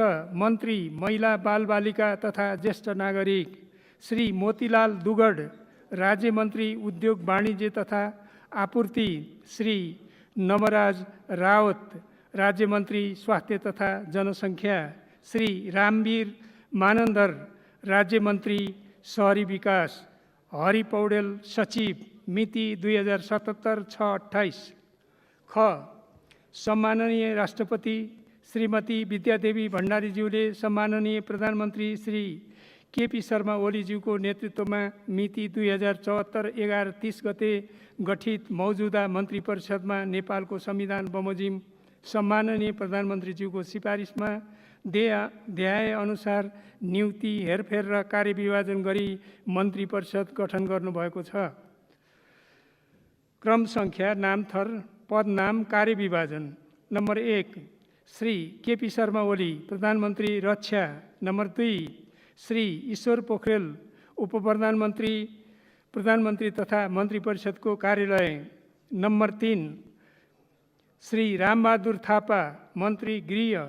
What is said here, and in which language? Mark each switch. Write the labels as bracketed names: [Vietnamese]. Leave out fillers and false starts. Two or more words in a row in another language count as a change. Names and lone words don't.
[Nepali] मन्त्री महिला बालबालिका तथा ज्येष्ठ नागरिक, श्री मोतीलाल दुगड, राज्य मन्त्री उद्योग वाणिज्य तथा आपूर्ति, श्री नवराज रावत, राज्य मन्त्री स्वास्थ्य तथा जनसङ्ख्या, श्री रामवीर मानन्दर, राज्य मन्त्री शहरी विकास, हरि पौडेल सचिव, मिति 2077-6-28। ख सम्माननीय राष्ट्रपति श्रीमती विद्यादेवी भण्डारीज्यूले सम्माननीय प्रधानमन्त्री श्री केपी शर्मा ओलीज्यूको नेतृत्वमा मिति 2074-11-30 गते गठित मौजूदा मन्त्री परिषदमा नेपालको संविधान बमोजिम सम्माननीय प्रधानमन्त्रीज्यूको सिफारिसमा देहाय अनुसार नियुक्ति, हेरफेर र कार्यविभाजन गरी मन्त्री परिषद गठन गर्नुभएको छ। क्रम सङ्ख्या, नामथर, पदनाम, कार्यविभाजन। नम्बर 1 श्री केपी शर्मा ओली, प्रधानमन्त्री रक्षा। नम्बर 2 श्री ईश्वर पोखरेल, उपप्रधानमन्त्री, प्रधानमन्त्री तथा मन्त्री परिषदको कार्यालय। नम्बर 3 श्री रामबहादुर थापा, मन्त्री गृह।